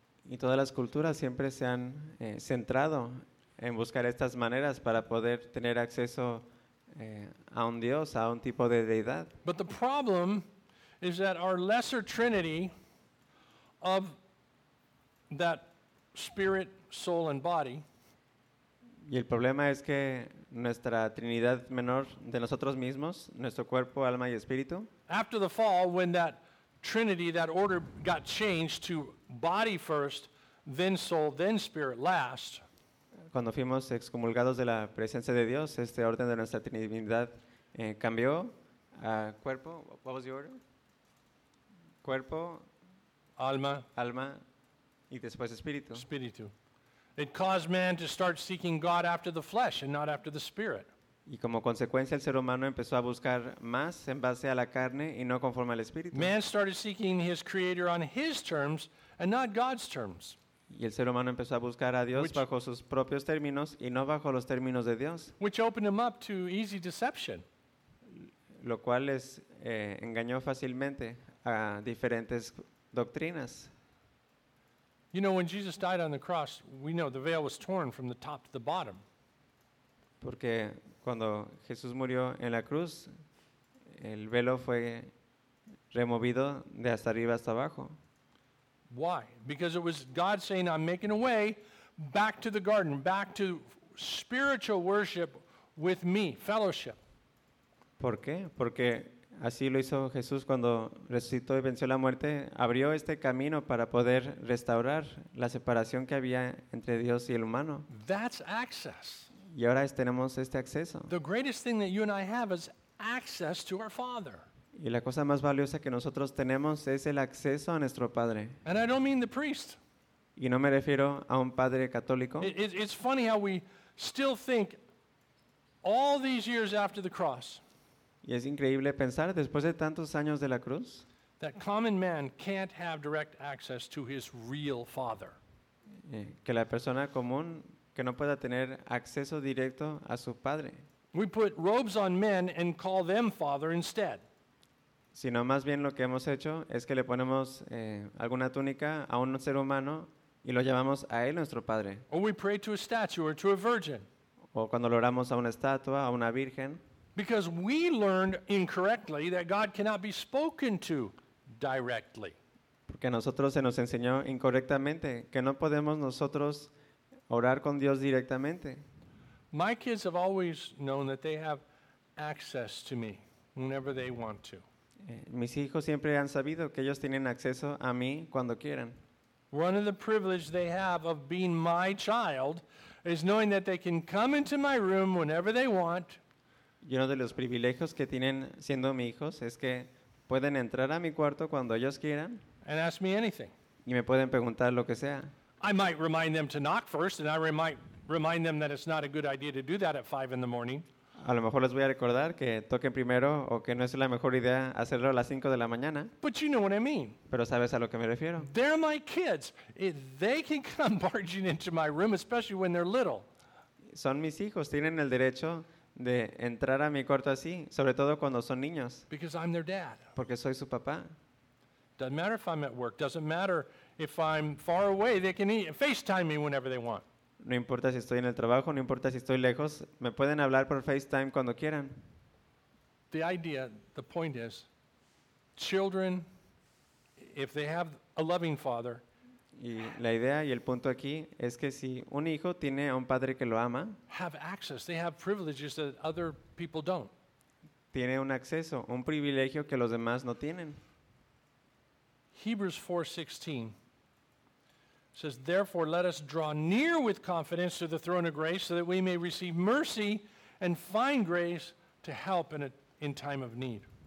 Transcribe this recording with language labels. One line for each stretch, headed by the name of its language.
Spanish: Y todas las culturas siempre se han centrado en buscar estas maneras para poder tener acceso a un Dios, a un tipo de deidad.
English: But the problem is that our lesser trinity of that spirit, soul, and body.
Spanish: Y el problema es que nuestra trinidad menor de nosotros mismos, nuestro cuerpo, alma y espíritu.
English: After the fall, when that trinity, that order got changed to body first, then soul, then spirit last.
Spanish: Cuando fuimos excomulgados de la presencia de Dios, este orden de nuestra trinidad cambió a cuerpo.
English: What was the order? Cuerpo,
Spanish: alma, y después espíritu. Espíritu.
English: It caused man to start seeking God after the flesh and not after the spirit.
Spanish: Y como consecuencia, el ser humano empezó a buscar más en base a la carne y no conforme al espíritu.
English: Man started seeking his creator on his terms and not God's terms.
Spanish: Y el ser humano empezó a buscar a Dios bajo sus propios términos y no bajo los términos de Dios.
English: Which opened him up to easy deception.
Spanish: Lo cual les engañó fácilmente a diferentes doctrinas.
English: You know, when Jesus died on the cross, we know the veil was torn from the top to the bottom.
Spanish: Porque cuando Jesús murió en la cruz, el velo fue removido de hasta arriba hasta abajo.
English: Why? Because it was God saying, I'm making a way back to the garden, back to spiritual worship with me, fellowship.
Spanish: ¿Por qué? Porque así lo hizo Jesús cuando resucitó y venció la muerte, abrió este camino para poder restaurar la separación que había entre Dios y el humano.
English: That's access.
Spanish: Y ahora tenemos este acceso.
English: The greatest thing that you and I have is access to our Father.
Spanish: Y la cosa más valiosa que nosotros tenemos es el acceso a nuestro Padre.
English: And I don't mean the priest.
Spanish: Y no me refiero a un padre católico.
English: It's funny how we still think all these years after the cross.
Spanish: Y es increíble pensar, después de tantos años de la cruz,
English: that common man can't have direct access to his real Father.
Spanish: Que la persona común que no pueda tener acceso directo a su Padre.
English: We put robes on men and call them Father instead.
Spanish: Sino más bien lo que hemos hecho es que le ponemos alguna túnica a un ser humano y lo llamamos a él nuestro Padre.
English: Or we pray to a statue or to a virgin.
Spanish: O cuando lo oramos a una estatua, a una virgen.
English: Because we learned incorrectly that God cannot be spoken to directly.
Spanish: Porque a nosotros se nos enseñó incorrectamente que no podemos nosotros orar con Dios directamente.
English: My kids have always known that they have access to me whenever they want to.
Spanish: Mis hijos siempre han sabido que ellos tienen acceso a mí cuando quieran.
English: One of the privileges they have of being my child is knowing that they can come into my room whenever they want.
Spanish: Y uno de los privilegios que tienen siendo mis hijos es que pueden entrar a mi cuarto cuando ellos quieran.
English: And ask me anything.
Spanish: Y me pueden preguntar lo que sea.
English: I might remind them to knock first, and I might remind them that it's not a good idea to do that at 5 in the morning.
Spanish: A lo mejor les voy a recordar que toquen primero o que no es la mejor idea hacerlo a las 5 de la mañana.
English: But you know what I mean.
Spanish: Pero sabes a lo que me refiero.
English: They're my kids. They can come barging into my room, especially when they're little.
Spanish: Son mis hijos. Tienen el derecho de entrar a mi cuarto así, sobre todo cuando son niños.
English: Because I'm their dad.
Spanish: Porque soy su papá.
English: Doesn't matter if I'm at work. Doesn't matter if I'm far away, they can FaceTime me whenever they want.
Spanish: No importa si estoy en el trabajo, no importa si estoy lejos, me pueden hablar por FaceTime cuando quieran.
English: The idea, the point is, children, if they have a loving father.
Spanish: Y la idea y el punto aquí es que si un hijo tiene a un padre que lo ama,
English: have access, they have privileges that other people don't.
Spanish: Tiene un acceso, un privilegio que los demás no tienen.
English: Hebrews 4:16 says, therefore, let us draw near with confidence to the throne of grace so that we may receive mercy and find grace to help in time of need.